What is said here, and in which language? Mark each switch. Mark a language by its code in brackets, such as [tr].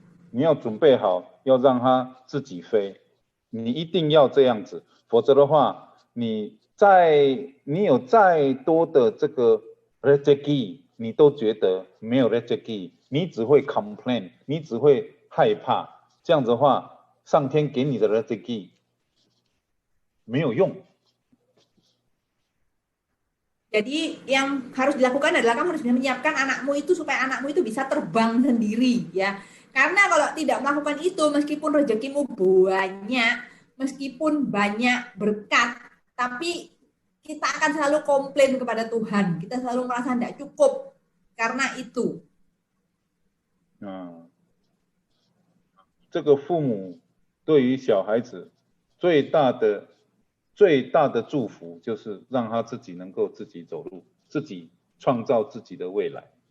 [zh] 你要准备好，要让他自己飞，你一定要这样子，否则的话，你有再多的这个 rezeki， 你都觉得没有 rezeki， 你只会 complain， 你只会害怕，这样子的话，上天给你的 rezeki 没有用。 [id] Jadi yang harus dilakukan adalah kamu harus bisa menyiapkan anakmu itu supaya anakmu itu bisa terbang sendiri ya. Karena kalau tidak melakukan itu, meskipun rezekimu banyak, meskipun banyak berkat, tapi kita akan selalu komplain kepada Tuhan. Kita selalu merasa tidak cukup karena itu. [zh] 这个父母对于小孩子最大的祝福就是让他自己能够自己走路，自己创造自己的未来。